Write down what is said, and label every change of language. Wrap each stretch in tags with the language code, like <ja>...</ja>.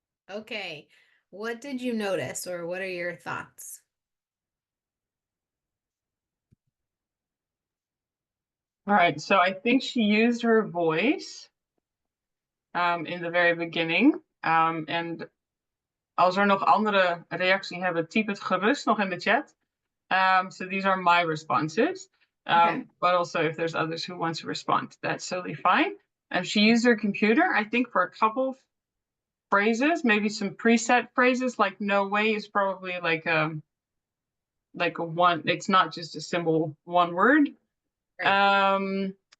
<en>Okay, what did you notice, or what are your thoughts? All right, so I think she used her voice in the very beginning.</en> <nl>En als er nog andere reactie hebben, typ het gerust nog in de chat.</nl> <en>So these are my responses. Okay. But also if there's others who want to respond, that's totally fine. And she used her computer, I think, for a couple of phrases, maybe some preset phrases, like no way is probably like a one, it's not just a simple one word. Right.</en>